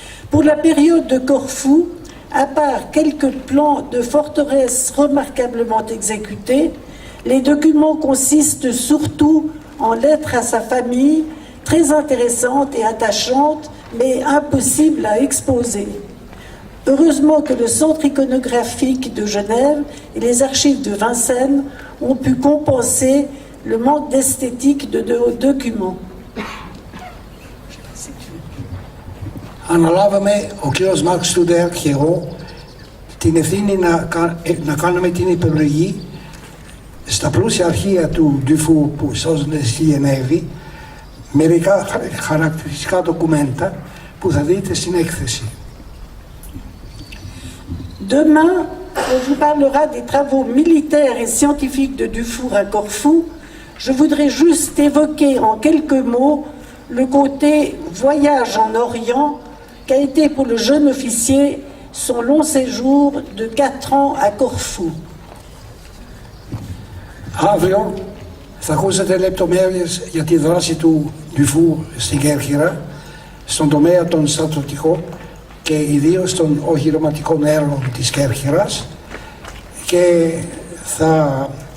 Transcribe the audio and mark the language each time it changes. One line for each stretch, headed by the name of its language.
French: Pour la période de Corfou, à part quelques plans de forteresses remarquablement exécutés, les documents consistent surtout en lettres à sa famille, très intéressantes et attachantes, mais impossibles à exposer. Heureusement que le Centre iconographique de Genève et les archives de Vincennes ont pu compenser le manque d'esthétique de nos documents.
Greek: Αναλάβαμε ο κ. Μαρκ Στούντερ και εγώ την ευθύνη να κάνουμε την επιλογή στα πλούσια αρχεία του Dufour που σώζονται στη Γενέβη μερικά χαρακτηριστικά ντοκουμέντα που θα δείτε στην έκθεση.
French: Demain, on vous parlera des travaux militaires et scientifiques de Dufour à Corfou. Je voudrais juste évoquer en quelques mots le côté voyage en Orient qu'a été pour le jeune officier son long séjour de 4 ans à Corfou.
Greek: Αύριο θα ακούσετε λεπτομέρειες για τη δράση του Dufour στην Κέρκυρα, στον τομέα των στρατιωτικών και ιδίως των οχυρωματικών έργων της Κέρκυρας και θα...